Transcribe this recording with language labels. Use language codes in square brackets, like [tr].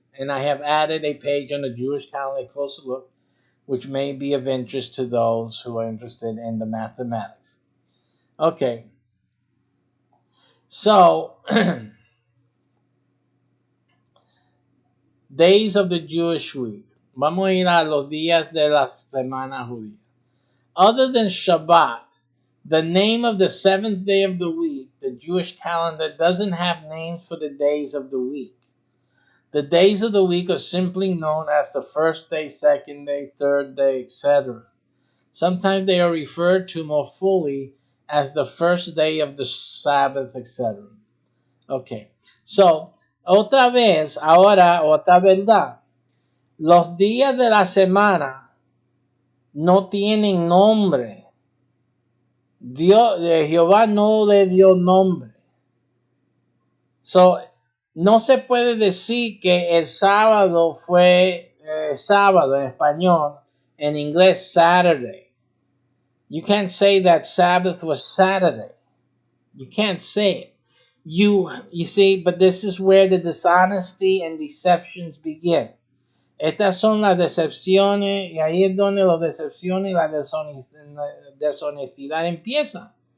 [en] And I have added a page on the Jewish calendar, a closer look, which may be of interest to those who are interested in the mathematics. Okay. So, days of the Jewish week. [es] Vamos a ir a los días de la semana judía. [en] Other than Shabbat, the name of the seventh day of the week, the Jewish calendar doesn't have names for the days of the week. The days of the week are simply known as the first day, second day, third day, etc. Sometimes they are referred to more fully as the first day of the Sabbath, etc. [es] Okay, so, otra vez, ahora, otra verdad. Los días de la semana no tienen nombre. Jehová no le dio nombre. So, no se puede decir que el sábado fue sábado en español, en inglés Saturday. [en] You can't say that Sabbath was Saturday. You can't say it. You see, but this is where the dishonesty and deceptions begin. [es] Estas son las decepciones, y ahí es donde las decepciones y la deshonestidad empiezan.